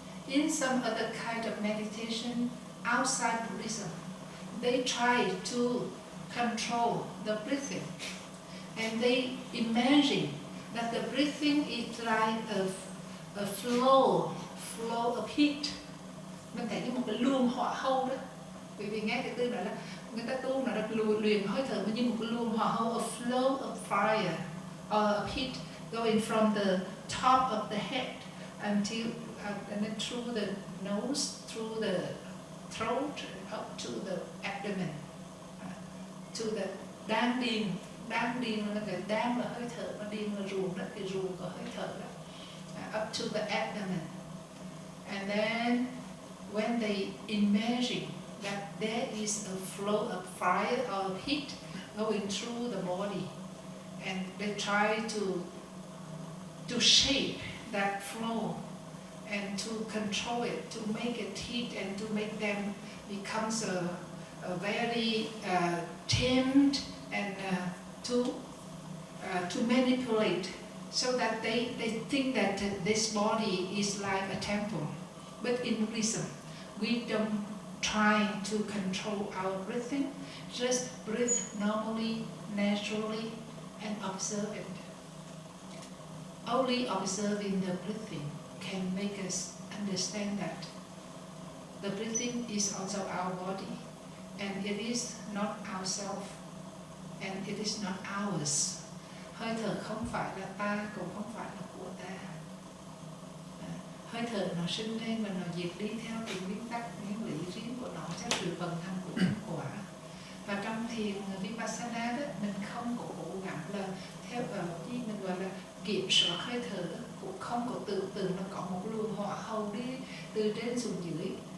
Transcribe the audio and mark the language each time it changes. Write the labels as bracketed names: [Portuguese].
[English] In some other kind of meditation outside Buddhism, they try to control the breathing, and they imagine that the breathing is like a flow of heat. [Vietnamese] Mình thấy như một cái luồng hỏa hâu đó. Bởi vì nghe cái từ đó là người ta tu nó là luyện hơi thở như một cái luồng hỏa hâu, [English] a flow of fire or of heat going from the top of the head until and then through the nose, through the throat, up to the [Vietnamese] abdomen, to the đan điền. Đan điền là cái đan là hơi thở, mà điền là ruồng đó, cái ruồng của hơi thở đó. [English] Up to the abdomen. And then when they imagine that there is a flow of fire or heat going through the body, and they try to shape that flow and to control it, to make it heat and to make them becomes a very tamed and to manipulate, so that they think that this body is like a temple. But in Buddhism, we don't try to control our breathing, just breathe normally, naturally, and observe it. Only observing the breathing can make us understand that the breathing is also our body, and it is not ourself, and it is not ours. [Vietnamese] Hơi thở không phải là ta, cũng không phải là của ta. Hơi thở nó sinh lên và nó diệt đi theo từng nguyên tắc, nguyên lý riêng của nó, theo sự vận hành của nhân quả. Và trong thiền Vipassana đó, mình không có cố gắng là theo mình gọi là kiểm soát hơi thở, cũng không có tự nó có một luồng hỏa hầu đi từ trên xuống dưới.